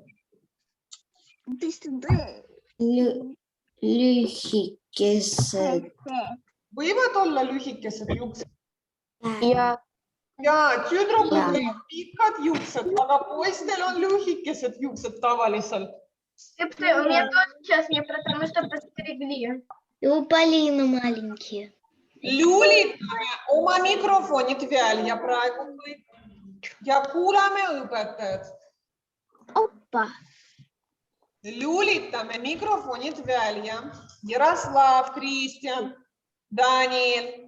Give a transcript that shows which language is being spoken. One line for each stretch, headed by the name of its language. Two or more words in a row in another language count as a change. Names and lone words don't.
Estonian: Lühikesed. Võivad olla lühikesed juuksed. Ja, tüdrukud on pikad juuksed, aga poistel on lühikesed juuksed tavaliselt.
Russian: у меня тоже сейчас не потому что постригли. И у Полины маленькие.
Estonian: Lülitame oma mikrofonid välja praegu kõik ja kuulame õpetajat.
Russian: Опа.
Estonian: Lülitame mikrofonid välja. Jaroslav, Kristjan, Daniel.